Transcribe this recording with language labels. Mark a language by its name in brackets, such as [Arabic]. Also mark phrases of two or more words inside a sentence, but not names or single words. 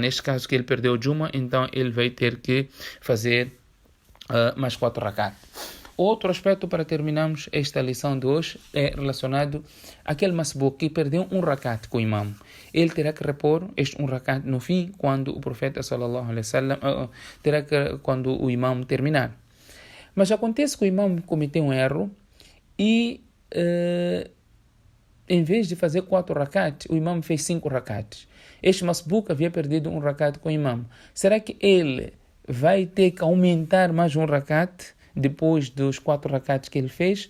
[Portuguese] Neste caso que ele perdeu o Jumu'ah, então ele vai ter que fazer mais 4 rakat. Outro aspecto para terminarmos esta lição de hoje é relacionado àquele masbuk que perdeu um rakat com o imam. Ele terá que repor este um rakat no fim, quando o profeta [Arabic] صلى الله عليه وسلم [Portuguese] quando o imam terminar. Mas acontece que o imam cometeu um erro e em vez de fazer 4 rakat, o imam fez 5 rakats. Este masbuk havia perdido um rakat com o imam. Será que ele vai ter que aumentar mais um rakat depois dos 4 rakats que ele fez?